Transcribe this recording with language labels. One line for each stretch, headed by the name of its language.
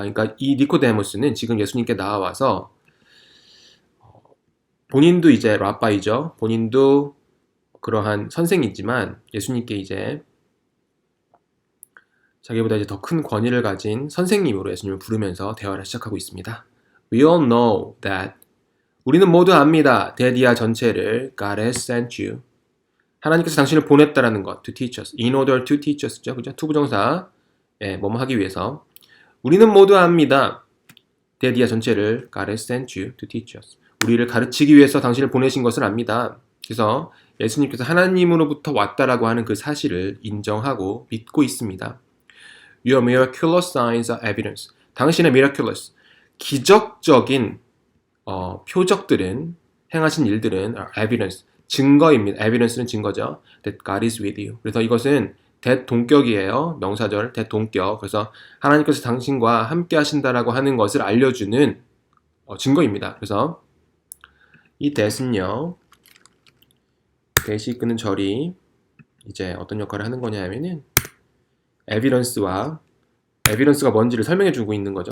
Korean: 그러니까 이 니코데모스는 지금 예수님께 나와서 본인도 이제 라바이죠. 본인도 그러한 선생이지만 예수님께 이제 자기보다 이제 더 큰 권위를 가진 선생님으로 예수님을 부르면서 대화를 시작하고 있습니다.
English: We all know that,
Korean: 우리는 모두 압니다.
English: 데디아 전체를 God has sent you,
Korean: 하나님께서 당신을 보냈다라는 것,
English: to teach us, in order to teach us죠.
Korean: 그죠? 투부정사, 뭐뭐 하기 위해서. 우리는 모두 압니다. 데디아 전체를
English: God has sent you to teach us,
Korean: 우리를 가르치기 위해서 당신을 보내신 것을 압니다. 그래서 예수님께서 하나님으로부터 왔다라고 하는 그 사실을 인정하고 믿고 있습니다.
English: Your miraculous signs are evidence,
Korean: 당신의
English: miraculous,
Korean: 기적적인 표적들은, 행하신 일들은
English: are evidence,
Korean: 증거입니다. evidence는 증거죠.
English: That God is with you.
Korean: 그래서 이것은 대동격이에요. 명사절 대동격. 그래서 하나님께서 당신과 함께 하신다라고 하는 것을 알려주는 증거입니다. 그래서 이 that은요, that이 이끄는 절이 이제 어떤 역할을 하는 거냐 하면은 evidence가 뭔지를 설명해 주고 있는 거죠.